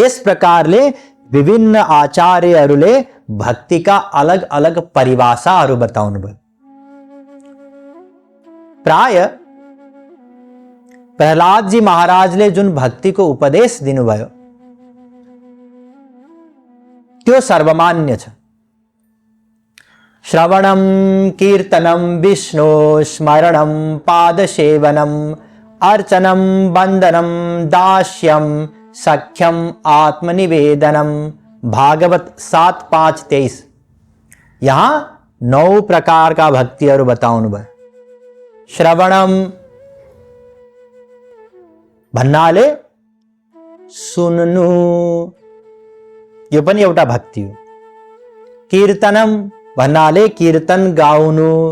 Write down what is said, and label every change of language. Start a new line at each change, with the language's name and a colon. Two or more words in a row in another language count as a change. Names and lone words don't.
Nepali: इस प्रकारले विभिन्न आचार्यहरूले भक्तिका अलग अलग परिभाषाहरू बताउनु भयो। प्राय प्रहलाद जी महाराजले जुन भक्तिको उपदेश दिनुभयो त्यो सर्वमान्य छ।
Sanskrit: श्रवणम कीर्तनम विष्णु स्मरणम पादसेवनम अर्चनम वंदनम दास्यम सख्यम आत्मनिवेदनम।
Nepali: भागवत 7:5-23। यहां 9 प्रकार का भक्तिहरू बताउनु भयो। श्रवणम भन्नाले सुन्नु, यो पनि एउटा भक्ति हो। कीर्तनम भन्नाले कीर्तन गाउनु।